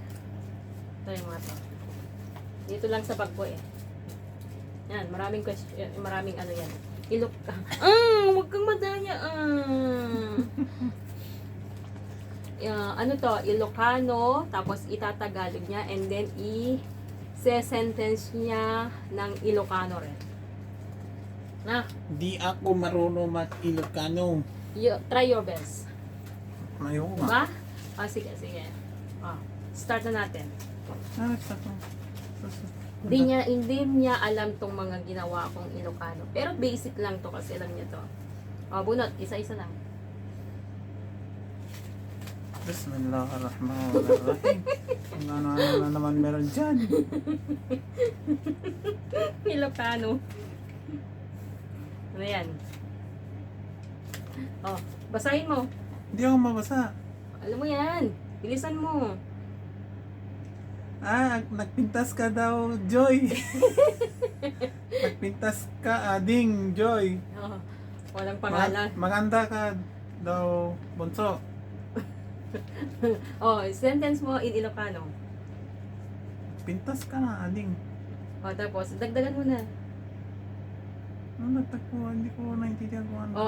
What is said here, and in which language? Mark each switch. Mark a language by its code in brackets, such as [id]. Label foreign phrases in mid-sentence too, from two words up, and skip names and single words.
[tl] Ito yung mga to. Dito lang sa bag ko eh. Yan, maraming question, maraming ano yan. Huwag kang madaya. Ano to, Ilocano, tapos itatagalog niya, [en] and then [tl] i-sentence niya ng Ilocano rin. Na, Di ako marunong mag-Ilocano. [en] try your best. [tl] Ayoko Diba? nga. Sige. Start na natin. Sakto. Hindi niya alam tong mga ginawa kong Ilocano. Pero basic lang to kasi alam niya to. Bunot, isa-isa lang. [ar] Bismillahirrahmanirrahim. [tl] Kung ano-ano na naman meron dyan. Ilocano. Ano yan? Basahin mo. Hindi ako mabasa. Alam mo yan. Bilisan mo. [ilo] Nagpintas ka daw, Joy. Nagpintas ka, Ading, Joy. [tl] Walang pangalan. Maganda ka daw, Bunso. Sentence mo in Ilocano. [ilo] Pintas ka na, Ading. [tl] Tapos, dagdagan mo na. Nagtagpo, hindi ko naintindihan kung ano.